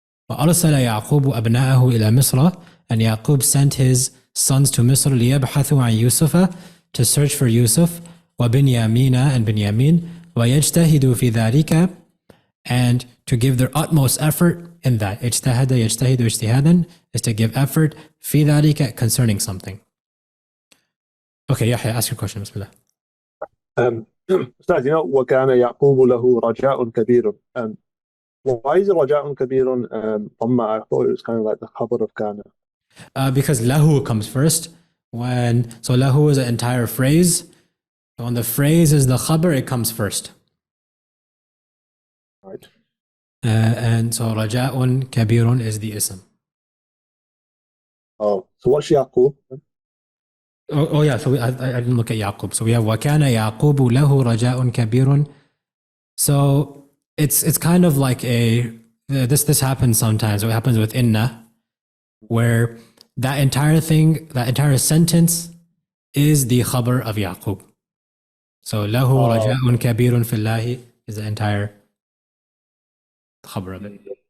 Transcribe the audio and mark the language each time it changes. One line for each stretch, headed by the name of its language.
Arabic: وَأَرْسَلَ يَعْقُوبُ أَبْنَاءَهُ إِلَى مِصْرَ,
English: and Yaqub sent his sons to Misr,
Arabic: لِيَبْحَثُوا عَنْ يُوسُفَ,
English: to search for Yusuf, وَبِنْيَامِينَ, and Binyamin,
Arabic: وَيَجْتَهِدُوا فِي ذَلِكَ,
English: and to give their utmost effort in that.
Arabic: اجتهد يجتهد اجتهادا
English: is to give effort,
Arabic: في ذلك,
English: concerning something. Okay, Yahya, ask your question. Bismillah.
Arabic: Ustad, وكان يعقوب له رجاء كبير.
English: Why is
Arabic: رجاء كبير
English: I thought it was kind of like the khabar of كان. Because lahu comes first. So lahu is an entire phrase. When the phrase is the khabar, it comes first. Right. And so raja'un kabirun is the ism. Oh, so what's Yaqub? Oh yeah, so I didn't look at Yaqub. So we have
Arabic: وَكَانَ يَعْقُوبُ لَهُ رَجَاءٌ كَبِيرٌ.
English: So it's kind of like this happens sometimes. It happens with inna, where that entire sentence is the khabar of Yaqub. So
Arabic: له رجاء كبير في الله
English: is the entire khabar of it.